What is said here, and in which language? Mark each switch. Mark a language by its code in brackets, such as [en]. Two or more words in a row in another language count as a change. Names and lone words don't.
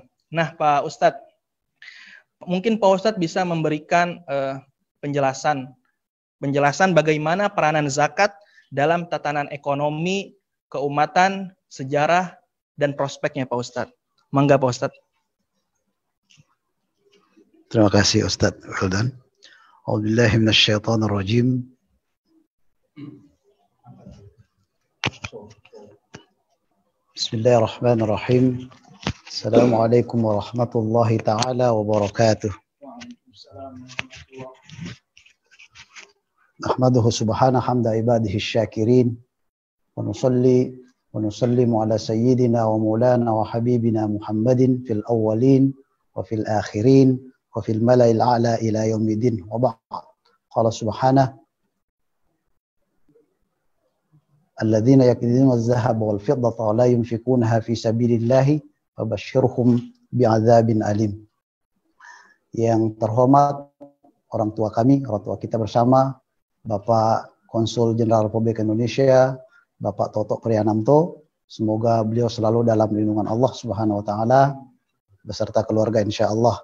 [id] Nah, Pak Ustadz, mungkin Pak Ustadz bisa memberikan penjelasan bagaimana peranan zakat dalam tatanan ekonomi, keumatan, sejarah, dan prospeknya, Pak Ustadz. Mangga, Pak Ustadz. Terima kasih, Ustadz Wildan. [ar] أعوذ بالله من الشيطان الرجيم. بسم الله الرحمن الرحيم. السلام عليكم ورحمة الله تعالى وبركاته. نحمده سبحانه حمد عباده الشاكرين ونصلي ونسلم على سيدنا ومولانا وحبيبنا محمد في الأولين وفي الآخرين وفي الملإ الأعلى إلى يوم الدين وبعد. قال سبحانه الذين يكنزون الذهب والفضة ولا ينفقونها في سبيل الله فبشرهم بعذاب أليم. [id] Yang terhormat orang tua kami, orang tua kita bersama, Bapak Konsul Jenderal Republik Indonesia, Bapak Toto Priyanamto, semoga beliau selalu dalam lindungan Allah [ar] سبحانه وتعالى [id] beserta keluarga insyaallah.